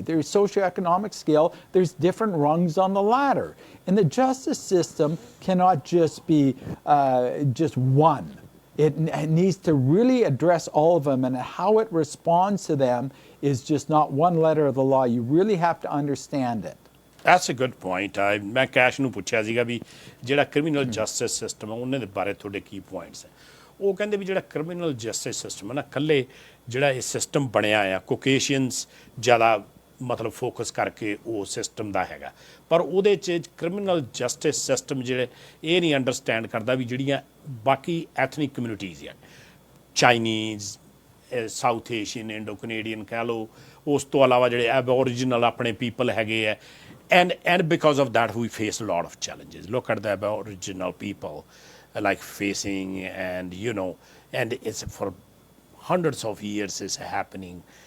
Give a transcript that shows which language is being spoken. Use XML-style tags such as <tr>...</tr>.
<en>There's socioeconomic scale, there's different rungs on the ladder. And the justice system cannot just be just one. It needs to really address all of them, and how it responds to them is just not one letter of the law. You really have to understand it. That's a good point.</en> <pa>ਮੈਂ cash ਨੂੰ ਪੁੱਛਿਆ ਸੀਗਾ ਵੀ ਜਿਹੜਾ criminal justice system ਹੈ ਉਹਨਾਂ ਦੇ ਬਾਰੇ ਤੁਹਾਡੇ ਕੀ ਪੁਆਇੰਟਸ ਹੈ। ਉਹ ਕਹਿੰਦੇ ਵੀ ਜਿਹੜਾ ਕ੍ਰਿਮੀਨਲ ਜਸਟਿਸ ਸਿਸਟਮ ਹੈ ਨਾ, ਇਕੱਲੇ ਜਿਹੜਾ ਇਹ ਸਿਸਟਮ ਬਣਿਆ ਆ ਕੋਕੇਸ਼ੀਅਨਸ ਜ਼ਿਆਦਾ ਮਤਲਬ ਫੋਕਸ ਕਰਕੇ ਉਹ ਸਿਸਟਮ ਦਾ ਹੈਗਾ, ਪਰ ਉਹਦੇ 'ਚ ਕ੍ਰਿਮੀਨਲ ਜਸਟਿਸ ਸਿਸਟਮ ਜਿਹੜੇ ਇਹ ਨਹੀਂ ਅੰਡਰਸਟੈਂਡ ਕਰਦਾ ਵੀ ਜਿਹੜੀਆਂ ਬਾਕੀ ਐਥਨਿਕ ਕਮਿਊਨਿਟੀਜ਼ ਆ, Chinese, south Asian, Indo Canadian ਕਹਿ ਲਓ, ਉਸ ਤੋਂ ਇਲਾਵਾ ਜਿਹੜੇ ਐਬੋਰੀਜਨਲ ਆਪਣੇ ਪੀਪਲ ਹੈਗੇ ਆ,</pa> <en>and because of that we face a lot of challenges. Look at the Aboriginal people like facing, and and it's for hundreds of years is happening.</en>